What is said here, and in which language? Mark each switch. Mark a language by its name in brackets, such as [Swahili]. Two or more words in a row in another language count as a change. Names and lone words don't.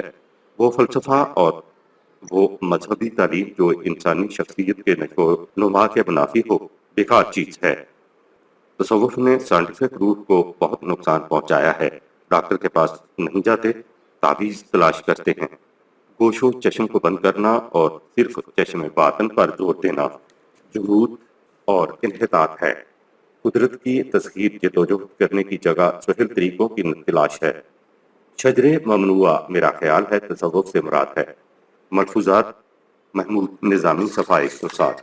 [Urdu] وہ فلسفہ اور وہ مذہبی تعلیم جو انسانی شخصیت کے نشو و نما کے منافی ہو بیکار چیز ہے۔ تصوف نے سائنٹیفک روح کو بہت نقصان پہنچایا ہے۔ ڈاکٹر کے پاس نہیں جاتے، تعویذ تلاش کرتے ہیں۔ گوش و چشم کو بند کرنا اور صرف چشم باطن پر زور دینا جہود اور انحطاط ہے۔ قدرت کی تسخیر جدوجہد کرنے کی جگہ سہل طریقوں کی تلاش ہے۔ شجر ممنوعہ میرا خیال ہے تصوف سے مراد ہے۔ ملفوظات محمود نظامی صفحہ 107۔